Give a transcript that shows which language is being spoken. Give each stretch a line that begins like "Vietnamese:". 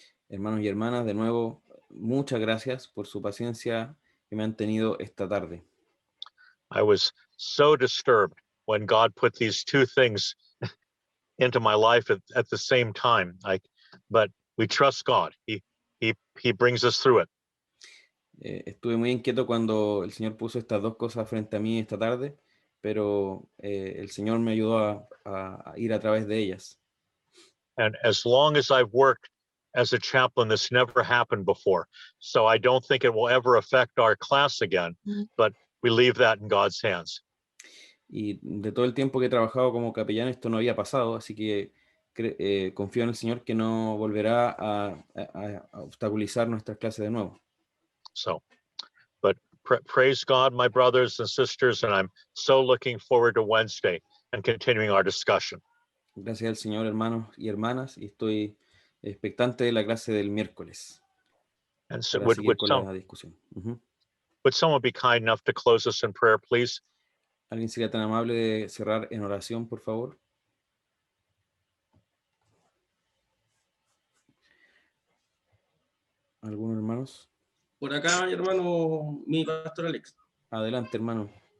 Spanish: Hermanos y hermanas, de nuevo, muchas gracias por su paciencia que me han tenido esta tarde.
English: I was so disturbed when God put these two things into my life at the same time. But we trust God. He brings us through it.
Spanish: Estuve muy inquieto cuando el Señor puso estas dos cosas frente a mí esta tarde, pero el Señor me ayudó a ir a través de ellas.
English: And as long as I've worked as a chaplain, this never happened before. So I don't think it will ever affect our class again, but we leave that in God's hands.
Spanish: Y de todo el tiempo que he trabajado como capellán esto no había pasado, así que confío en el Señor que no volverá a obstaculizar nuestras clases de nuevo.
English: So, but praise God, my brothers and sisters, and I'm so looking forward to Wednesday and continuing our discussion.
Spanish: Gracias al Señor, hermanos y hermanas, y estoy expectante de la clase del miércoles.
English: And so,
Spanish: Para seguir con la discusión.
English: Would someone be kind enough to close us in prayer, please?
Spanish: ¿Alguien sería tan amable de cerrar en oración, por favor? ¿Algunos hermanos? Por acá, hermano, mi pastor Alex. Adelante, hermano.